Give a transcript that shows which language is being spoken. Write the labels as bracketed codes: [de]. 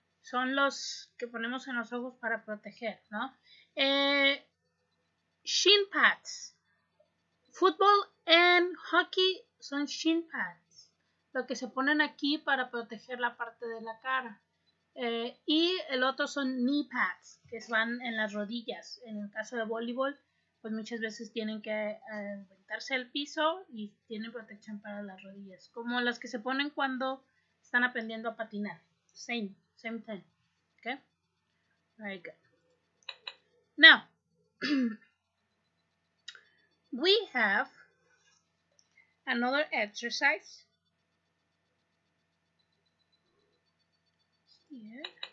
[es] Son los que ponemos en los ojos para proteger, ¿no? [en] Shin pads. Football and hockey [es] son [en] shin pads. [es] Lo que se ponen aquí para proteger la parte de la cara. Y el otro son knee pads, que van en las rodillas. En el caso de voleibol, pues muchas veces tienen que aventarse al piso y tienen protección para las rodillas, como las que se ponen cuando están aprendiendo a patinar. [en] Same thing. Okay? Very good. Now, we have another exercise here.